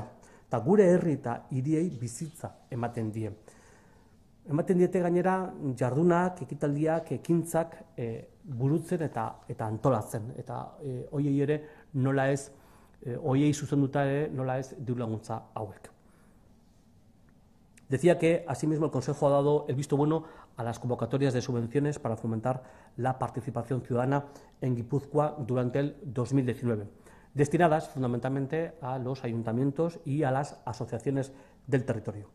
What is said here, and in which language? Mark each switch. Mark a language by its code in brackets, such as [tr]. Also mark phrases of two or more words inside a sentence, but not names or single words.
[eu] Eta gure herri eta hiriei bizitza ematen die. Ematen diete gainera jardunak, ekitaldiak, ekintzak burutzen eta antolatzen. Eta horiei ere nola ez, horiei zuzenduta ere nola ez diru-laguntza hauek. [es] Decía que, asimismo, el Consejo ha dado el visto bueno a las convocatorias de subvenciones para fomentar la participación ciudadana en Guipúzcoa durante el 2019, destinadas fundamentalmente a los ayuntamientos y a las asociaciones del territorio.